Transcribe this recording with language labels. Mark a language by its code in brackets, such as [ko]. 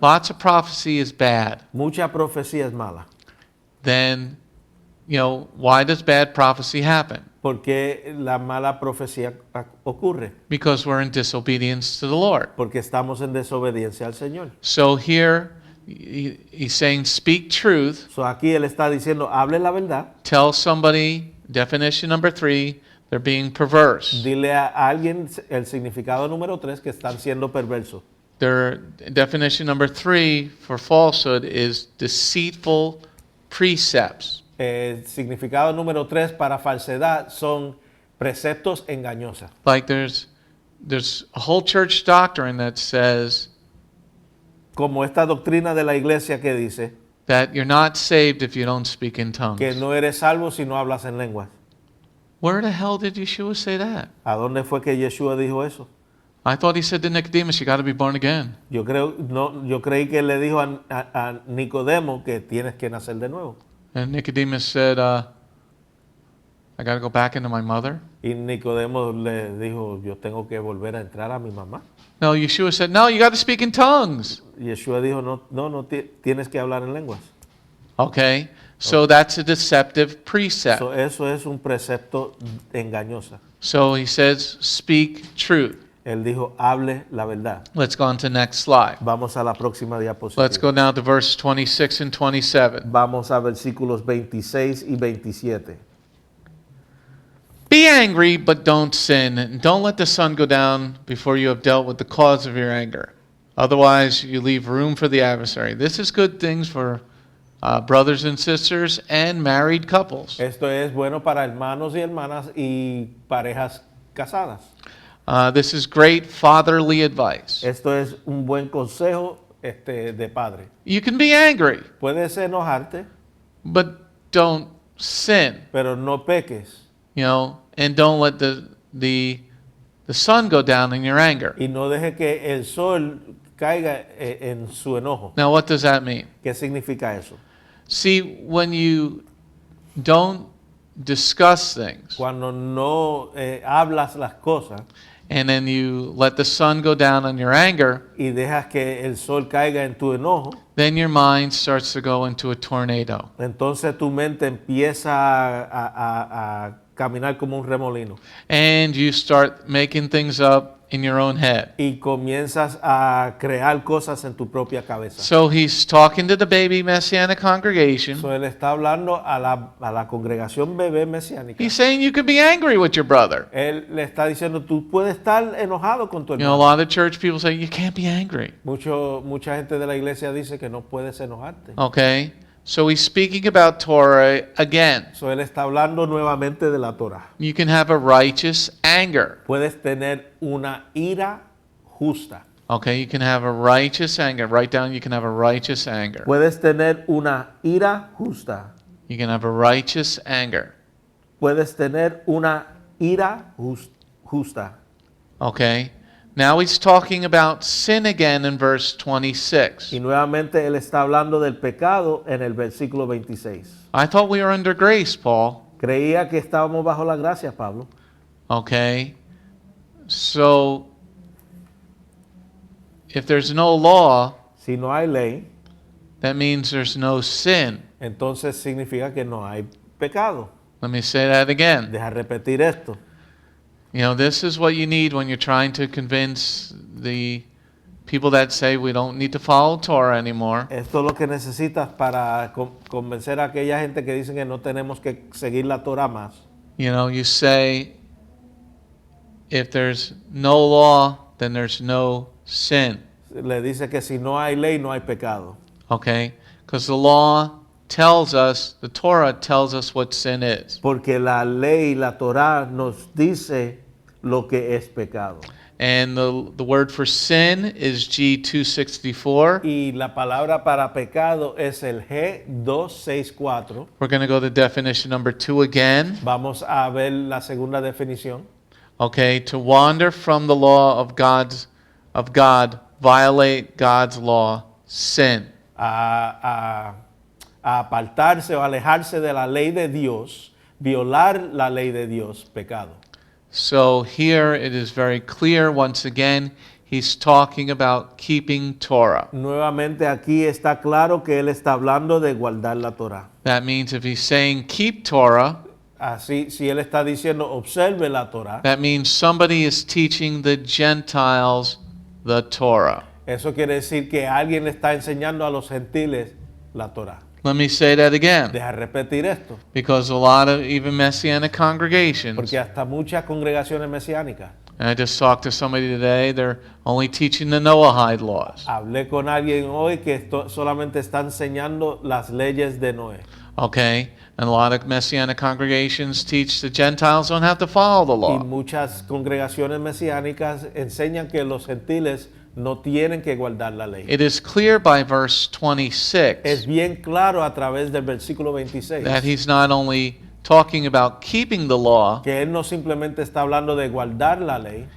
[en] lots of prophecy is bad. [es] mucha profecía es mala. [en] Then, why does bad prophecy happen? [es] ¿Por qué la mala profecía ocurre? [en] Because we're in disobedience to the Lord. [es] Porque estamos en desobediencia al Señor. [en] So here, he's saying, speak truth. [es] So aquí él está diciendo, hable la verdad. [en] Tell somebody, definition number 3, They're being perverse. [es] Dile a alguien el significado número 3, que están siendo perversos. [en] Their definition number 3 for falsehood is deceitful precepts. [es] El significado número 3 para falsedad son preceptos engañosos. [en] Like there's a whole church doctrine that says [es] Como esta doctrina de la iglesia que dice [en] that you're not saved if you don't speak in tongues. [es] que no eres salvo si no hablas en lenguas. [en] Where the hell did Yeshua say that? [es] ¿A dónde fue que Yeshua dijo eso? [en] I thought he said to Nicodemus, you got to be born again. [es] Yo creí que le dijo a Nicodemo que tienes que nacer de nuevo. [en] And Nicodemus said, I got to go back into my mother. [es] Y Nicodemo le dijo, yo tengo que volver a entrar a mi mamá. [en] No, Yeshua said, no, you got to speak in tongues. [es] Yeshua dijo, no, tienes que hablar en lenguas. [en] Okay, so that's a deceptive precept. [es] So, eso es un precepto engañoso. [en] So he says, speak truth. [es] Él dijo, hable la verdad. [en] Let's go on to the next slide. [es] Vamos a la próxima diapositiva. [en] Let's go now to verse 26 and 27. [es] Vamos a versículos 26 y 27. [en] Be angry, but don't sin. And don't let the sun go down before you have dealt with the cause of your anger. Otherwise, you leave room for the adversary. This is good things for brothers and sisters and married couples. [es] Esto es bueno para hermanos y hermanas y parejas casadas. [en] This is great fatherly advice. [es] Esto es un buen consejo de padre. [en] You can be angry, [es] Puedes enojarte, [en] but don't sin. [es] pero no peques. [en] You know, and don't let the sun go down in your anger. [es] Y no deje que el sol caiga en su enojo. [en] Now, what does that mean? [es] ¿Qué significa eso? [en] See, when you don't discuss things [es] Cuando no hablas las cosas [en] and then you let the sun go down on your anger, [es] y dejas que el sol caiga en tu enojo, [en] then your mind starts to go into a tornado. [es] entonces tu mente empieza a caminar como un remolino. [en] And you start making things up in your own head. [es] Y comienzas a crear cosas en tu propia cabeza. [en] So he's talking to the baby Messianic congregation. [es] So, él está hablando a la congregación bebé mesiánica. [en] He's saying you could be angry with your brother. [es] Él le está diciendo, tú puedes estar enojado con tu [en] You know, a [es] hermano. [en] lot of church people say you can't be angry. [es] Mucha gente de la iglesia dice que no puedes enojarte. [en] Okay? So he's speaking about Torah again. [es] So, él está hablando nuevamente de la Torah. [en] You can have a righteous anger. [es] Puedes tener una ira justa. [en] Okay, you can have a righteous anger. Write down you can have a righteous anger. [es] Puedes tener una ira justa. [en] You can have a righteous anger. [es] Puedes tener una ira justa. [en] Okay? Now he's talking about sin again in verse 26. [es] Y nuevamente él está hablando del pecado en el versículo 26. [en] I thought we were under grace, Paul. [es] Creía que estábamos bajo la gracia, Pablo. [en] Okay? So, if there's no law, [es] Si no hay ley, [en] that means there's no sin. [es] entonces significa que no hay pecado. [en] Let me say that again. [es] Deja repetir esto. [en] You know, this is what you need when you're trying to convince the people that say we don't need to follow Torah anymore. [es] Esto es lo que necesitas para convencer a aquella gente que dicen que no tenemos que seguir la Torah más. [en] You know, you say, if there's no law, then there's no sin. [es] Le dice que si no hay ley, no hay pecado. [en] Okay? Because the law tells us, the Torah tells us what sin is. [es] Porque la ley, la Torah nos dice lo que es pecado. [en] And the word for sin is G264. [es] Y la palabra para pecado es el G264. [en] We're going to go to definition number 2 again. [es] Vamos a ver la segunda definición. [en] Okay, to wander from the law of God, violate God's law, sin. [es] A apartarse o alejarse de la ley de Dios, violar la ley de Dios, pecado. [en] So here it is very clear, once again, he's talking about keeping Torah. [es] Nuevamente aquí está claro que él está hablando de guardar la Torah. [en] That means if he's saying keep Torah, [es] Así, si él está diciendo observe la Torah, [en] that means somebody is teaching the Gentiles the Torah. [es] eso quiere decir que alguien le está enseñando a los gentiles la Torah. [en] Let me say that again. [es] Deja repetir esto, [en] Because a lot of even Messianic congregations, [es] porque hasta muchas congregaciones mesiánicas, [en] and I just talked to somebody today, they're only teaching the Noahide laws. [es] hablé con alguien hoy que solamente está enseñando las leyes de Noé. [en] Okay? And a lot of Messianic congregations teach the Gentiles don't have to follow the [es] Y [en] law. [es] muchas congregaciones mesiánicas enseñan que los gentiles no tienen que guardar la ley. [en] It is clear by verse [es] Es bien claro a través del versículo 26 [en] that he's not only talking about keeping the law, [es] que él no simplemente está hablando de guardar la ley,